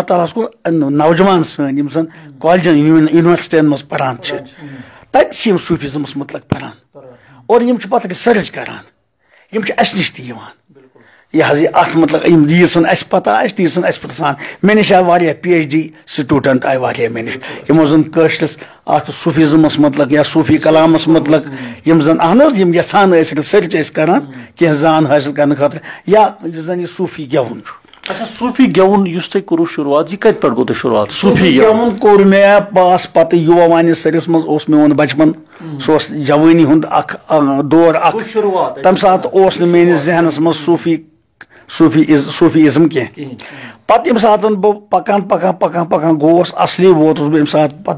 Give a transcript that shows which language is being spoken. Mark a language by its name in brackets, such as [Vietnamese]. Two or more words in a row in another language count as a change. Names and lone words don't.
[Kashmiri] تعالیٰ کن نوجوان سن یم زن کالجن یونیورسٹین مز پران تتہ صوفیزمس متعلق پران اور یم پتہ ریسرچ کران یم اس نش تہ یہ حظ یہ ات مطلب ییژن اس پتہ آسہِ تیژن اس پرژھان مےٚ نش آیہِ واریاہ [English] PhD student [Kashmiri] آیہِ واریاہ مےٚ نش یمو زن کٲشرس ات صوفیزمس متعلق یا صوفی کلامس متعلق یم زن اہن حظ یم یژھان ٲسۍ ریسرچ ٲسۍ کران کینٛہہ زان حٲصل کرنہٕ خٲطرٕ یا یُس زن یہ صوفی گیوُن چھُ. اچھا صوفی گیون اس تھی کرو شروعات یہ کت پہ گو تھی شروعات صوفی گیون کور مے پاس پتہ یووا وانی سرس مز اوس میون بچپن سہ جوانی ہند اخ دور اخ تم سات اوس میانس ذہنس مز صوفیزم کی پتہ یم سات بہ پکان پکان پکان پکان گوس اصلی ووتس بہ یم سات پتہ